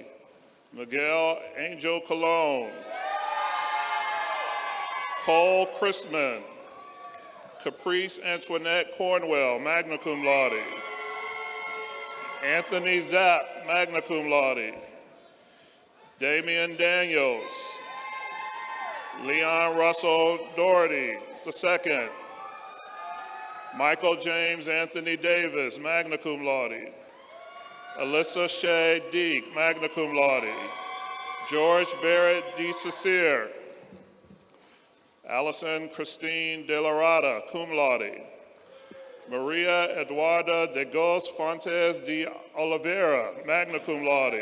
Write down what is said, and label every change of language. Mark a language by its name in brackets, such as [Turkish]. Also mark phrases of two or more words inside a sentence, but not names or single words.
[English] Miguel Angel Colon. Cole Christman. Caprice Antoinette Cornwell, [Latin] magna cum laude. [English] Anthony Zapp, [Latin] magna cum laude. [English] Damian Daniels. Leon Russell Doherty II. Michael James Anthony Davis, [Latin] magna cum laude. [English] Alyssa Shea Deek, [Latin] magna cum laude. [English] George Barrett D. Cecere. Allison Christine De La Rada, [Latin] cum laude. [English] Maria Eduarda de Gos Fontes de Oliveira, [Latin] magna cum laude.